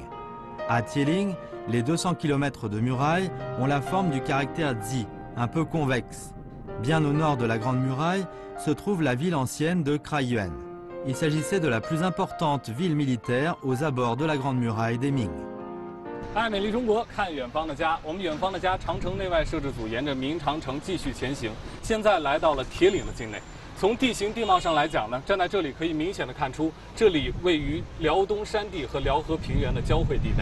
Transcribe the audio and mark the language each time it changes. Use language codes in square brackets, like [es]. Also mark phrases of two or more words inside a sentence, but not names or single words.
[fr] À Tieling, les 200 km de muraille ont la forme du caractère Zi, un peu convexe. Bien au nord de la Grande Muraille se trouve la ville ancienne de Kraiyuan. Il s'agissait de la plus importante ville militaire aux abords de la Grande Muraille des Ming. [zh] 爱美丽中国，看远方的家。我们远方的家长城内外摄制组沿着明长城继续前行，现在来到了铁岭的境内。从地形地貌上来讲呢，站在这里可以明显的看出，这里位于辽东山地和辽河平原的交汇地带。